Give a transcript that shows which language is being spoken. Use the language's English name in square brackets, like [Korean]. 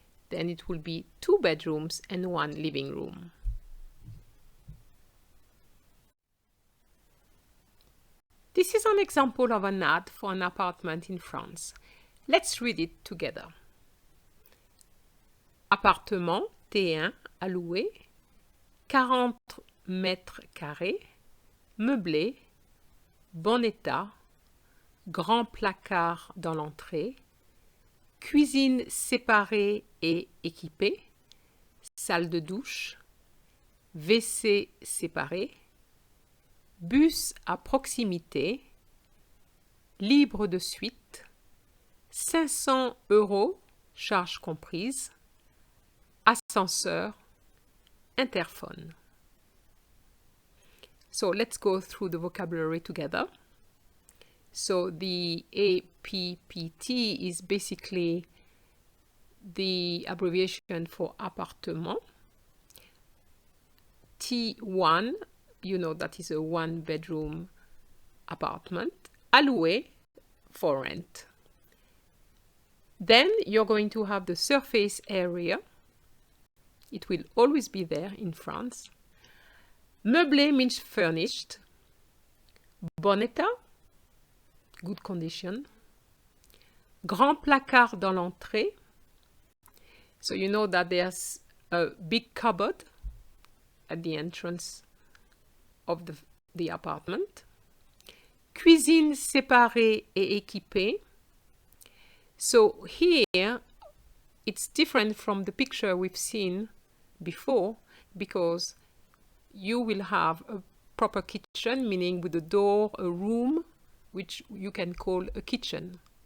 [English] Then it will be two bedrooms and one living room. This is an example of an ad for an apartment in France. Let's read it together. [French] Appartement T1 à louer, 40 mètres carrés, meublé, bon état, grand placard dans l'entrée, cuisine séparée et équipée, salle de douche, WC séparé, bus à proximité, libre de suite, 500 €, charges comprises, ascenseur, interphone. [English] So let's go through the vocabulary together. So the APPT is basically the abbreviation for appartement. T1, you know that is a one-bedroom apartment. Alloué, for rent. Then you're going to have the surface area. It will always be there in France. Meublé means furnished. [French] Bon état, [English] good condition. [French] Grand placard dans l'entrée. [English] So you know that there's a big cupboard at the entrance of the apartment. [French] Cuisine séparée et équipée. [English] So here it's different from the picture we've seen before because you will have a proper kitchen, meaning with a door, a room, which you can call a kitchen.